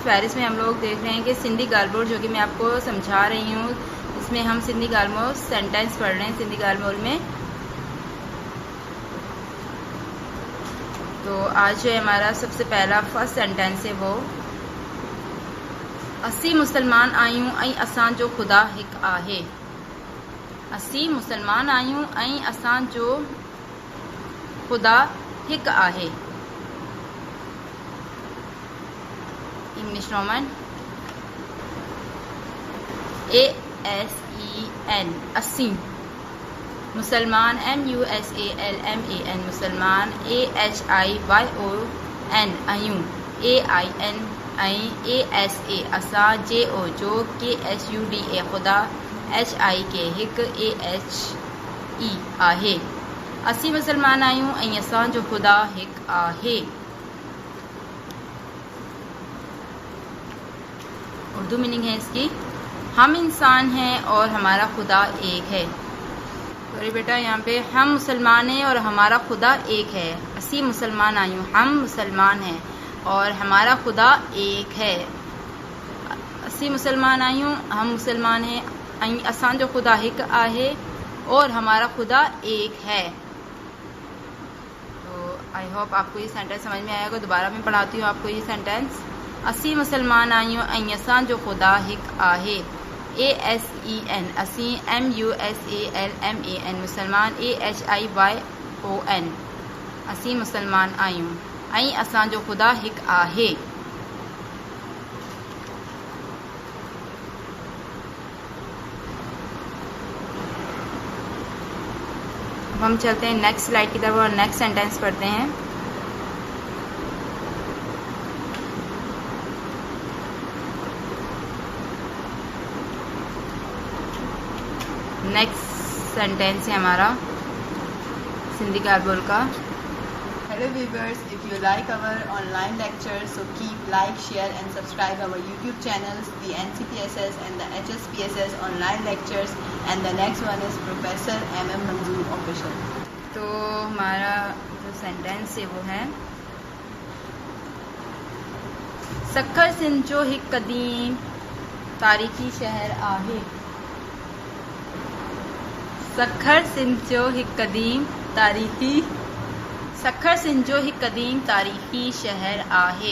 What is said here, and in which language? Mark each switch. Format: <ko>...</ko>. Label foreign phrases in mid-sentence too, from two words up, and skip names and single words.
<ur>فہرست میں ہم لوگ دیکھ رہے ہیں کہ سندھی گالبول، جو کہ میں آپ کو سمجھا رہی ہوں، اس میں ہم سندھی گالبول سینٹینس پڑھ رہے ہیں سندھی گالبول میں. تو آج جو ہمارا سب سے پہلا</ur> <en>first sentence</en> <ur>ہے وہ,</ur> <sd>असी मुसलमान आयूं ऐं असां जो खुदा हिक आहे। असी मुसलमान आयूं ऐं असां जो खुदा हिक आहे।</sd> <en>English Roman</en> <sd>ASEN असी, मुसलमान MUSALMAN मुसलमान AHIYON आयूं AIN ASA असां JO जो KSUDA खुदा HIK हिक AHE आहे। असी मुसलमान आयूं ऐं असां जो खुदा हिक आहे।</sd> <ur>اردو میننگ ہے اس کی، ہم انسان ہیں اور ہمارا خدا ایک ہے. سوری بیٹا، یہاں پے ہم مسلمان ہیں اور ہمارا خدا ایک ہے.</ur> <sd>असी मुसलमान आयूं,</sd> <ur>ہم مسلمان ہیں اور ہمارا خدا ایک ہے.</ur> <sd>असी मुसलमान आयूं,</sd> <ur>ہم مسلمان ہیں,</ur> <sd>ऐं असां जो खुदा हिक आहे</sd> <ur>اور ہمارا خدا ایک ہے.</ur> <en>I hope</en> <ur>آپ کو یہ سینٹینس سمجھ میں آئے گا. دوبارہ میں پڑھاتی ہوں آپ کو یہ سینٹینس.</ur> <sd>असी मुसलमान आयूं ऐं असां जो खुदा हिक आहे। ASEN असी MUSALMAN मुसलमान AHIYON असी मुसलमान आयूं ऐं असां जो खुदा हिक आहे।</sd> <ur>ہم چلتے ہیں</ur> <en>next slide</en> <ur>کی طرف اور</ur> <en>next sentence</en> <ur>پڑھتے ہیں.</ur> <en>next sentence</en> <ur>ہے ہمارا سندھی گالبول کا.</ur> <en>Hello viewers, if you like our online lectures, so keep like, share and subscribe our YouTube channels, the NCPSS and the HSPSS online lectures, and the next one is Professor MM Manzoor official.</en> <ur>تو ہمارا جو سینٹینس ہے وہ ہے,</ur> <sd>सखर सिंध जो हिक कदीम तारीखी शहर आहे। सखर सिंध जो हिक कदीम तारीखी सखर सिंध जो हिक कदीम तारीखी शहर आहे।</sd>